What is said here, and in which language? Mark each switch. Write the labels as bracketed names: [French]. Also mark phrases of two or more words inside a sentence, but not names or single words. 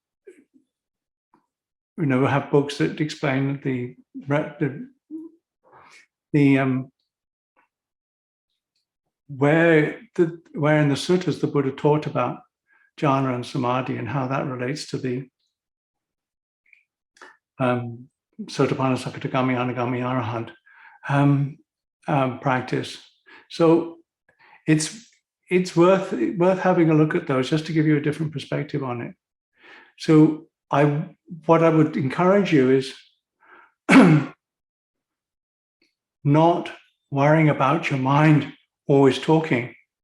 [English] have books that explain where in the suttas the Buddha taught about jhana and samadhi and how that relates to the sotapanna, [Pali] sakadagami, anagami, arahant practice. [English] So it's worth having a look at those, just to give you a different perspective on it. So what I would encourage you is not worrying about your mind always talking.